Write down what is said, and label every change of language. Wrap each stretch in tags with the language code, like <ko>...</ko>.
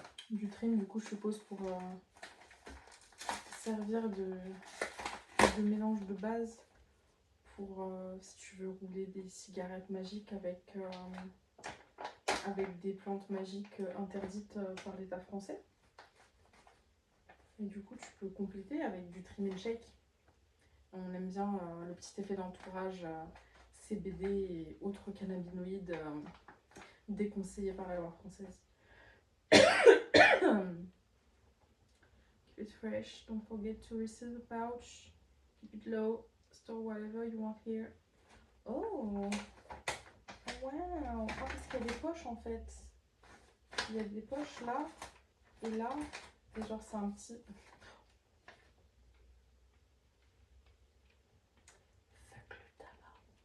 <fr>Du trim, du coup, je suppose, pour servir de mélange de base pour si tu veux rouler des cigarettes magiques avec des plantes magiques interdites par l'État français. Et Et du coup, tu peux compléter avec du</fr> <en>trim and shake.</en> <fr>On aime bien le petit effet d'entourage CBD et autres cannabinoïdes déconseillés par la loi française.</fr> <en>Keep it fresh, don't forget to refill the pouch. Keep it low, store whatever you want here. Oh, wow!</en> <fr>Ah, parce qu'il y a des poches en fait. Il y a des poches là et là. Et genre, c'est un petit. Fuck le tabac.</fr>